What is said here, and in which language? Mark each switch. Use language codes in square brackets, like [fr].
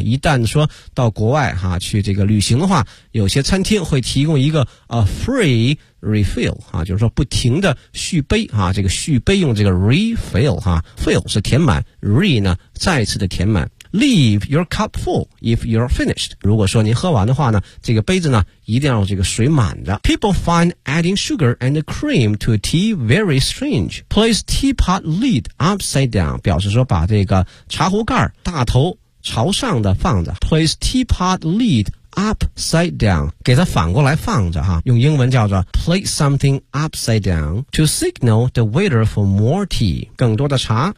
[zh] 一旦说到国外哈去这个旅行的话，有些餐厅会提供一个free refill 哈，就是说不停的续杯哈。这个续杯用这个 refill 哈 ，fill 是填满 ，re 呢再次的填满。 [en] Leave your cup full if you're finished. [zh] 如果说您喝完的话呢，这个杯子呢一定要有这个水满的。 [en] People find adding sugar and cream to tea very strange. Place teapot lid upside down. [zh] 表示说把这个茶壶盖大头朝上的放着。 [en] Place teapot lid upside down. [zh] 给它反过来放着哈，用英文叫做 [en] place something upside down to signal the waiter for more tea. [zh] 更多的茶。